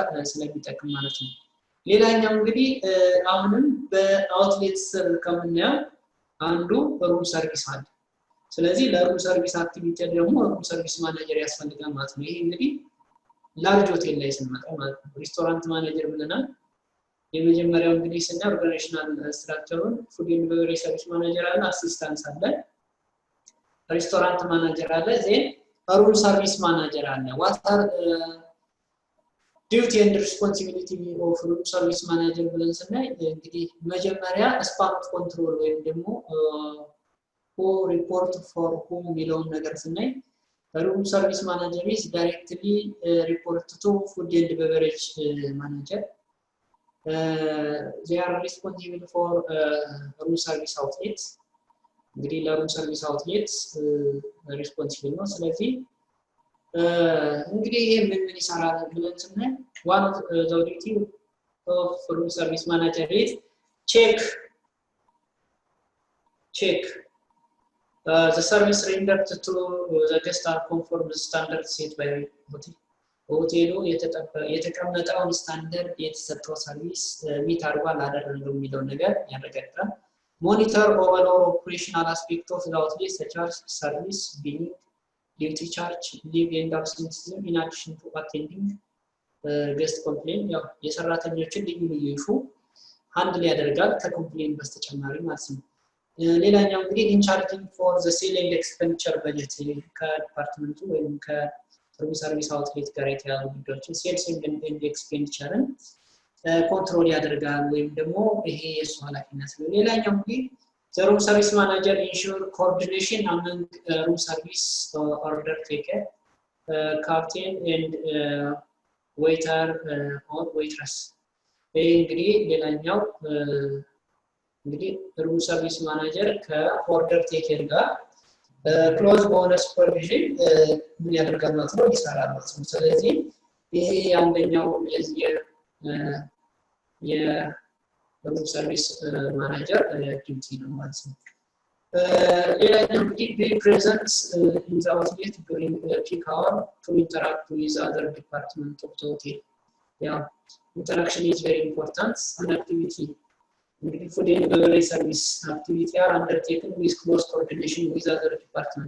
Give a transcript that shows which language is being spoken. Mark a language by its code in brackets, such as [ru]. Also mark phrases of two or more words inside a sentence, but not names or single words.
[am] ስለሚጠቅም ማለት ነው። ሌላኛው እንግዲህ አሁንም በአውትሌት ስር ከምናየው አንዱ [en] room service [am] አለ። ስለዚህ [en] room service activity [am] ደግሞ [en] room service manager [am] ያስፈልጋል ማለት ነው። ይሄ እንግዲህ [en] large hotel [am] ላይ ስንመጣ ማለት ነው [en] restaurant manager [am] ብለናል። የመጀመሪያው እንግዲህ ስናይ [en] organizational structure food and beverage service manager [am] አለ፣ አሲስታንስ አለ፣ [en] restaurant manager [am] አለ፣ [en] then room service manager [am] አለ። [en] what are duty and responsibility of room service manager [am] ብለን ስናይ እንግዲህ መጀመሪያ [en] span of control [am] ወይም ደግሞ [en] who report for whom [am] የሚለውን ነገር ስናይ [en] room service manager is directly report to food and beverage manager. They are responsible for room service outlets. እንግዲህ room service outlets responsible [am] ነው። ስለዚህ እንግዲህ ይሄ ምን ይሰራል ብለን ስናይ [en] one of the duty of room service manager is check the service rendered to the guest are conform to standards set by hotel. [am] ሆቴሉ የተቀመጠውን ስታንዳርድ የተሰጠው ሰርቪስ ሚት አድርጓል አላደረገም የሚለው ነገር ያረጋግጣል። [en] monitor overall operational aspect of the outlet such as service, billing, duty charge, leave and absenteeism in addition to attending guest complaint ያው [am] የሰራተኞችን ልዩ ልዩ [en] issue handle [am] ያደርጋል ከኮምፕሌን በስተጨማሪ ማለት ነው። ሌላኛው እንግዲህ [en] in charging for the sale and expenditure budget [am] ከዲፓርትመንቱ ወይም [en] room service outlet [am] ጋር የተያያዙ ጉዳዮችን [en] sales and expenditure control [am] ያደርጋል ወይም ደግሞ ይሄ የሱ ኃላፊነት ነው። ሌላኛው እንግዲህ [en] the room service manager ensure coordination among room service order taker, captain and waiter or waitress [am] እንግዲህ ሌላኛው እንግዲህ [en] room service manager order taker [am] ጋር ክሎዝ በሆነ ሱፐርቪዥን ምን ያደርጋል ማለት ነው ይሰራል ማለት ነው። ስለዚህ ይሄ አንደኛው [en] room service manager duty [am] ነው ማለት ነው። ሌላኛው እንግዲህ [en] be present in the outlet during peak hour to interact with other departments of the hotel. Yeah, interaction is very important. An activity እንግዲህ food and beverage service activity are undertaken with close coordination with other departments.